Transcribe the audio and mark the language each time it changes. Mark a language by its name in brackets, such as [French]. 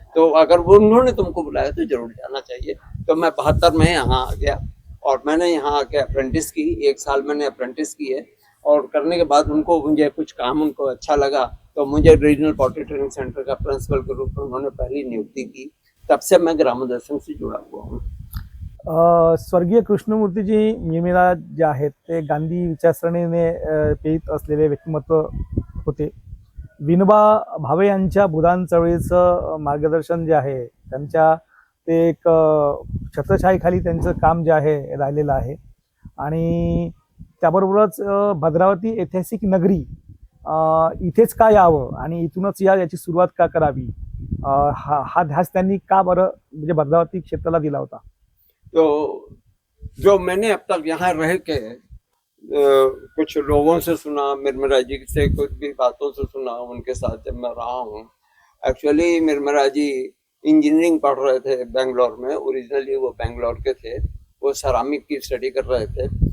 [Hindi] तो अगर वो उन्होंने तुमको बुलाया तो जरूर जाना चाहिए. तो मैं 72 में यहाँ आ गया और मैंने यहाँ आके अप्रेंटिस की. 1 साल मैंने अप्रेंटिस की है, और करने के बाद उनको मुझे कुछ काम उनको अच्छा लगा तो मुझे रीजनल पॉटरी ट्रेनिंग सेंटर का प्रिंसिपल के रूप में उन्होंने पहली नियुक्ति की. तब से मैं ग्रामोद्योग संघ से जुड़ा हुआ हूँ. [Marathi] स्वर्गीय कृष्णमूर्तीजी मिरमिरा जे आहेत ते गांधी विचारसरणीने प्रेरित असलेले व्यक्तिमत्व होते. विनोबा भावे यांच्या भूदान चळवळीचं मार्गदर्शन जे आहे त्यांच्या ते एक छत्रछायेखाली त्यांचं काम जे आहे राहिलेलं आहे. आणि त्याबरोबरच भद्रावती ऐतिहासिक नगरी इथेच का यावं आणि इथूनच याची सुरुवात का करावी, हा ध्यास त्यांनी का बरं म्हणजे भद्रावती क्षेत्राला दिला होता. [Hindi] तो जो मैंने अब तक यहाँ रह के कुछ लोगों से सुना, मिरमिरा जी से कुछ भी बातों से सुना, उनके साथ जब मैं रहा हूँ. एक्चुअली मिरमिरा जी इंजीनियरिंग पढ़ रहे थे बेंगलोर में. ओरिजिनली वो बेंगलोर के थे. वो सेरामिक की स्टडी कर रहे थे.